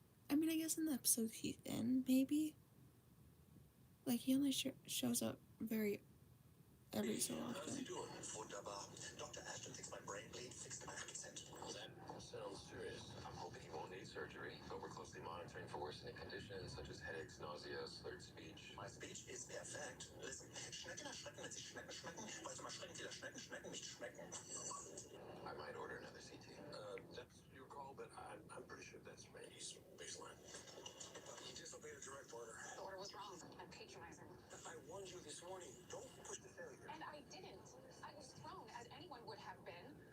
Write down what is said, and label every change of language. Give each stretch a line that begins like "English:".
English: I mean, I guess in the episodes he's in, maybe. Like, he only shows up every so often. Dr. Ashton thinks my brain bleed fixed my accent. Well, that sounds serious. I'm hoping he won't need surgery, but we're closely monitoring for worsening conditions such as headaches, nausea, slurred speech. My speech is perfect.
German: Listen, Schnecken erschrecken, wenn sie Schnecken schmecken, weil zum Erschrecken vieler Schnecken Schnecken nicht schmecken.
English: I might order another CT. That's your call, but I'm pretty sure that's Randy's baseline. He disobeyed a direct order. The order was wrong. I'm patronizing. I warned you this morning. Don't push the failure. And I didn't. I was thrown, as anyone would have been.